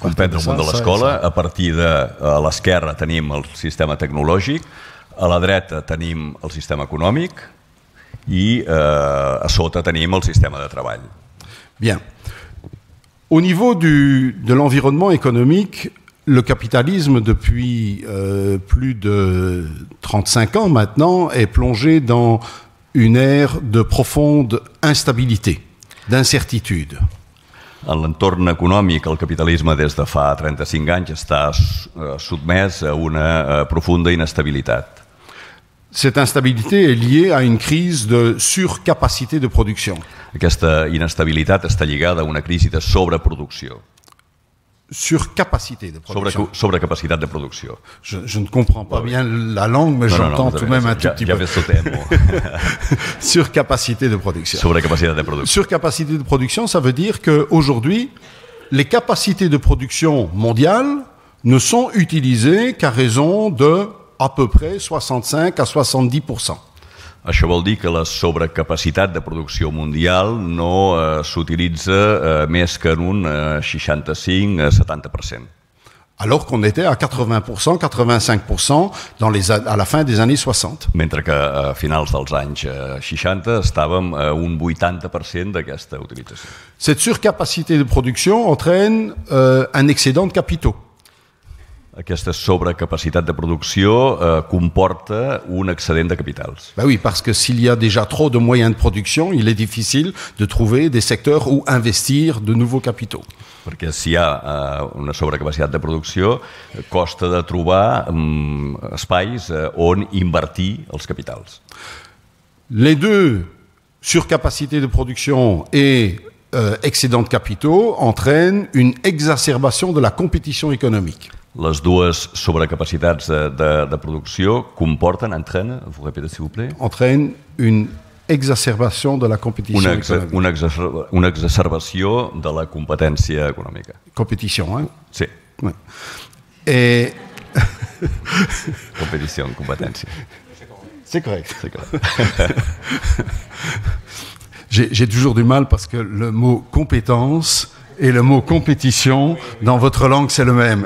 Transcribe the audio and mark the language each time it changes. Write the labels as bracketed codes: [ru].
[ca] comprendre el món de l'escola. A partir de l'esquerra tenim el sistema tecnològic, a la dreta tenim el sistema econòmic i a sota tenim el sistema de treball. [fr] Bien. Au niveau de l'environnement économique, le capitalisme, depuis plus de 35 ans maintenant, est plongé dans une ère de profonde instabilité, d'incertitude. [ca] En l'entorn econòmic, el capitalisme des de fa 35 anys està sotmès a una profunda inestabilitat. [fr] Cette instabilité est liée à une crise de surcapacité de production. [ca] Aquesta inestabilitat està lligada a una crisi de sobreproducció. [fr] Surcapacité de production. [ca] Sobrecapacitat de producció. [fr] Je ne comprends pas bien la langue, mais j'entends tout de même un tout petit peu. Surcapacité de production. [ca] Sobrecapacitat de producció. [fr] Surcapacité de production, ça veut dire qu'aujourd'hui, les capacités de production mondiales ne sont utilisées qu'à raison de à peu près 65 à 70%. [ca] Això vol dir que la sobrecapacitat de producció mundial no s'utilitza més que en un 65-70%. [fr] Alors qu'on était à 80%, 85% à la fin des années 60. [ca] Mentre que a finals dels anys 60 estàvem a un 80% d'aquesta utilització. [fr] Cette surcapacité de production entraîne un excédent de capitaux. [ca] Aquesta sobrecapacitat de producció comporta un excedent de capitals. [fr] Ben oui, parce que s'il y a déjà trop de moyens de production, il est difficile de trouver des secteurs où investir de nouveaux capitaux. [ca] Perquè si hi ha una sobrecapacitat de producció, costa de trobar espais on invertir els capitals. [fr] Les deux surcapacités de production et excédents de capitaux entraînent une exacerbation de la compétition économique. [ca] Les dues sobrecapacitats de producció [fr] entraînent, vous répétez s'il vous plaît? Entraînent une exacerbation de la compétition économique. [ca] Una exacerbació de la competència econòmica. [fr] Compétition, hein? [ca] Sí. [fr] Ouais. Et... Compétition, competència. C'est correct. C'est correct. J'ai toujours du mal parce que le mot compétence et le mot compétition, dans votre langue, c'est le même.